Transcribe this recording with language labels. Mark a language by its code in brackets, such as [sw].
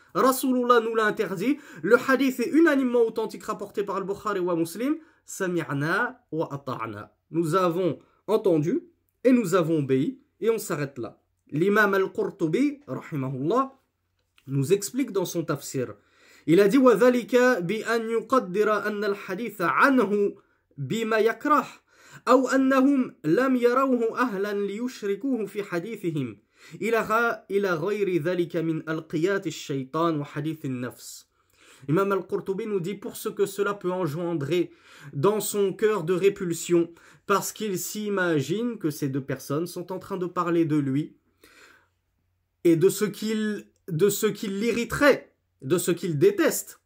[fr] Rasulullah nous l'a interdit. Le hadith est unanimement authentique rapporté par Al-Bukhari wa Muslim. [ar] Sami'na wa ata'na. [fr] Nous avons entendu et nous avons obéi. Et on s'arrête là. L'imam Al-Qurtubi, rahimahullah, nous explique dans son tafsir. Il a dit [ar] وَذَلِكَ بِأَنْ يُقَدِّرَ أَنَّ الْحَدِيثَ عَنْهُ بِمَا يَكْرَهُ أو أنهم لم يروه أهلا ليشركوه في حديثهم إلى غير ذلك من ألقيات الشيطان وحديث النفس. [fr] Imam Al-Qurtubi nous dit pour ce que cela peut engendrer dans son cœur de répulsion, parce qu'il s'imagine que ces deux personnes sont en train de parler de lui et de ce qu'il l'irriterait, de ce qu'il déteste.